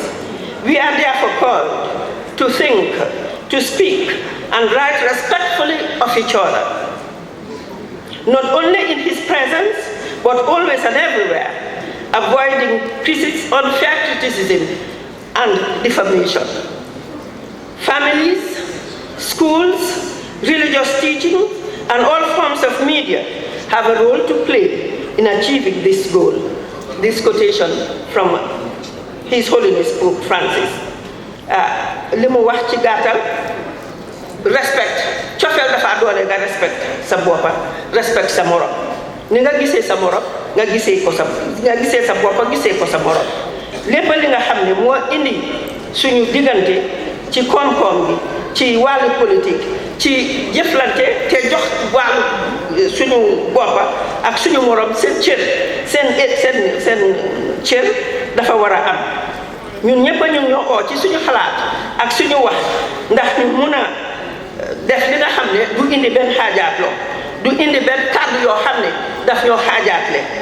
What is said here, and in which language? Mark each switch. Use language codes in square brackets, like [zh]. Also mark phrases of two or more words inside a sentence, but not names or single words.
[en] We are therefore called to think, to speak, and write respectfully of each other, not only in his presence, but always and everywhere, avoiding unfair criticism and defamation. Families, schools, religious teaching, and all forms of media have a role to play in achieving this goal. This quotation from His Holiness Pope Francis. [wo] Li mu wax ci gàttal respect cofeel dafa doole nga respect sa boppa respect sa morom ni nga gisee sa morom nga gisee sa boppa gisee ko sa morom lépp li nga xam ne moo indi suñu diggante ci koom-koom bi ci wàllu politique ci jëflante te jox wàllu suñu boppa ak suñu morom seen cër seen cër dafa war a am ñun ñëpp ñu ñoo oo ci suñu xalaat ak suñu wax ndax ñu mun a def li nga xam ne du indi benn xaajaatloo du indi benn kàddu yoo xam ne daf ñoo xaajaatle